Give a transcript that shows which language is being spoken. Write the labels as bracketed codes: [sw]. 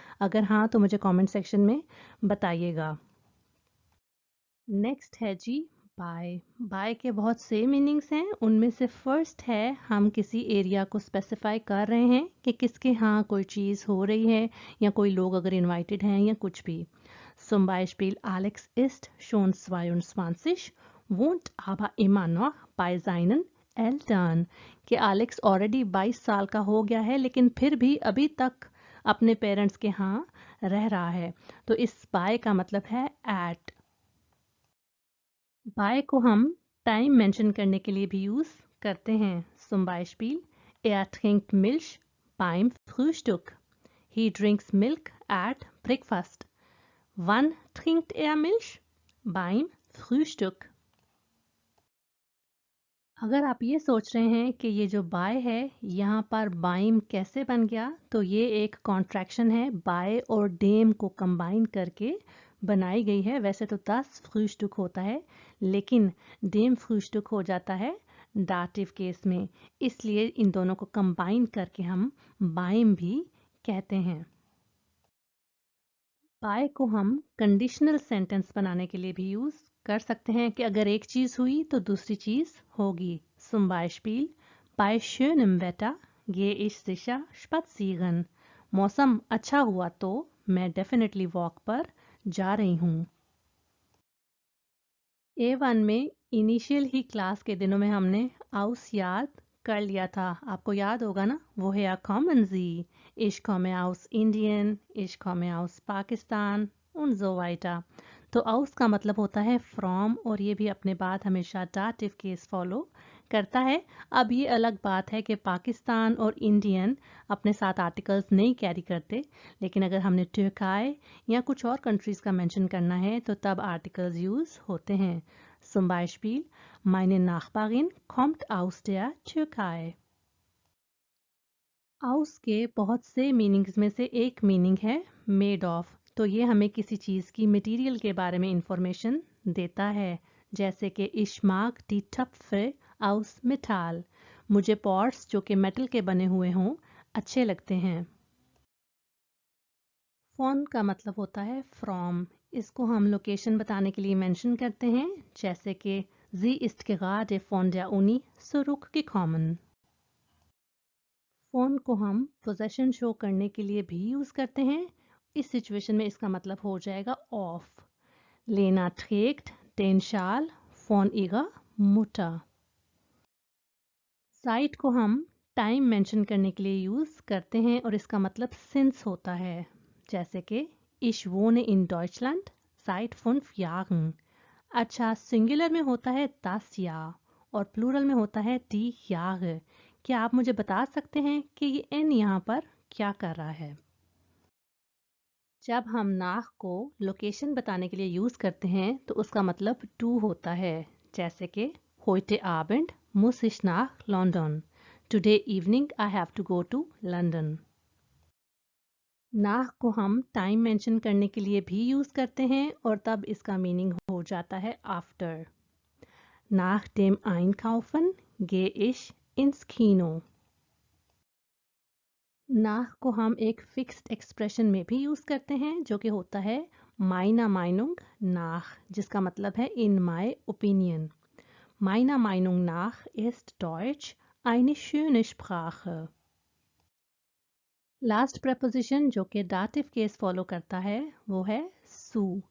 [hi] अगर हाँ तो मुझे कमेंट सेक्शन में बताइएगा। नेक्स्ट है जी बाय। बाय के बहुत से मीनिंग्स हैं, उनमें से फर्स्ट है हम किसी एरिया को स्पेसिफाई कर रहे हैं कि किसके यहाँ कोई चीज़ हो रही है या कोई लोग अगर इनवाइटेड हैं या कुछ भी। [de] Zum Beispiel Alex ist schon 22, wohnt aber immer noch bei seinen Eltern। [hi] कि एलेक्स ऑलरेडी 22 साल का हो गया है लेकिन फिर भी अभी तक अपने पेरेंट्स के यहाँ रह रहा है। तो इस बाय का मतलब है एट। बाय को हम टाइम मेंशन करने के लिए भी यूज करते हैं। [de] Zum Beispiel er trinkt Milch beim Frühstück। [en] He drinks milk at breakfast। [de] Wann trinkt er Milch? Beim Frühstück। [hi] अगर आप ये सोच रहे हैं कि ये जो बाय है यहाँ पर बाइम कैसे बन गया, तो ये एक कॉन्ट्रैक्शन है, बाय और डेम को कंबाइन करके बनाई गई है। वैसे तो 10 फ्रühstück होता है लेकिन डेम फ्rühstück हो जाता है दाटिव केस में, इसलिए इन दोनों को कंबाइन करके हम बाइम भी कहते हैं। बाय को हम कंडीशनल सेंटेंस बनाने के लिए भी यूज कर सकते हैं कि अगर एक चीज हुई तो दूसरी चीज होगी. [de] Zum Beispiel, bei schönem Wetter gehe ich sicher spazieren. [hi] मौसम अच्छा हुआ तो मैं डेफिनेटली वॉक पर जा रही हूँ. A1 में इनिशियल ही क्लास के दिनों में हमने aus याद कर लिया था. आपको याद होगा ना? [de] Woher kommen Sie? Ich komme aus Indien, ich komme aus Pakistan und so weiter. [hi] तो aus का मतलब होता है from और ये भी अपने बाद हमेशा dative केस फॉलो करता है. अब ये अलग बात है कि पाकिस्तान और इंडियन अपने साथ आर्टिकल्स नहीं कैरी करते, लेकिन अगर हमने टर्काई या कुछ और कंट्रीज का मेंशन करना है तो तब आर्टिकल्स यूज होते हैं. [de] Zum Beispiel, meine Nachbarin kommt aus der Türkei. [hi] aus के बहुत से मीनिंग्स में से एक मीनिंग है मेड ऑफ. तो ये हमें किसी चीज़ की मटेरियल के बारे में इंफॉर्मेशन देता है. जैसे कि [de] ich mag die Töpfe aus Metall. [hi] मुझे पॉट्स जो कि मेटल के बने हुए हों अच्छे लगते हैं. फोन का मतलब होता है फ्रॉम. इसको हम लोकेशन बताने के लिए मेंशन करते हैं, जैसे कि [de] sie ist gerade von der Uni zurückgekommen. [hi] Phone को हम पोजेशन शो करने के लिए भी यूज करते हैं. इस सिचुएशन में इसका मतलब हो जाएगा of. [de] Lena trägt den Schal von ihrer Mutter. [hi] Site को हम टाइम मेंशन करने के लिए यूज करते हैं और इसका मतलब सिंस होता है. जैसे कि [de] Ich wohne in Deutschland seit 5 Jahren. [hi] अच्छा, सिंगुलर में होता है das Jahr और प्लूरल में होता है die Jahre. क्या आप मुझे बता सकते हैं कि ये n यहाँ पर क्या कर रहा है? जब हम नाख को लोकेशन बताने के लिए यूज करते हैं तो उसका मतलब टू होता है. [de] जैसे कि Heute Abend muss ich nach London. [en] Today evening I have to go to London. [hi] नाह को हम टाइम मेंशन करने के लिए भी यूज करते हैं और तब इसका मीनिंग हो जाता है after. [de] Nach dem Einkaufen gehe ich ins Kino. [hi] नाह को हम एक फिक्स्ड एक्सप्रेशन में भी यूज करते हैं जो कि होता है [de] meiner Meinung nach, [hi] जिसका मतलब है [en] in my opinion. [de] Meiner Meinung nach ist Deutsch eine schöne Sprache. [hi] Last preposition जो कि दाटिव केस फॉलो करता है वो है su.